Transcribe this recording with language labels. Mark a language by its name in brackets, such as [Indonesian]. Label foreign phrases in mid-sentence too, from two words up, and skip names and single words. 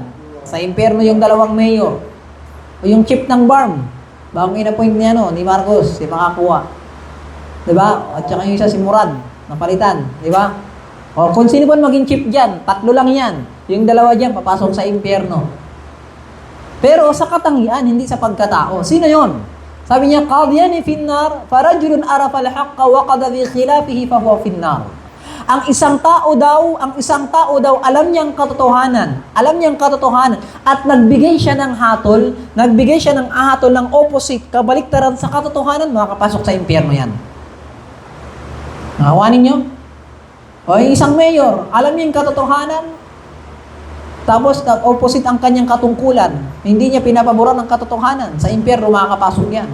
[Filipino] Sa impyerno yung dalawang mayor. O yung chief ng BARM, bagong in-appoint niya ni Marcos, si makakuha. Diba? At saka yung isa si Murad, napalitan. Diba? O kung sino pa maging chief dyan, tatlo lang yan. Yung dalawa dyan, papasok sa impyerno. Pero sa katangian, hindi sa pagkatao. Sino yon? Sabi niya, [Arabic] قاضيان في النار، فرجل عرف الحق وقضى بخلافه فهو في النار. [Filipino] Ang isang tao daw, alam niyang katotohanan at nagbigay siya ng hatol ng opposite, kabaliktaran sa katotohanan, makakapasok sa impyerno yan. Nakawanin niyo? O yung isang mayor, alam niya yung katotohanan, tapos opposite ang kanyang katungkulan, hindi niya pinapaboran ng katotohanan, sa impyerno makakapasok yan.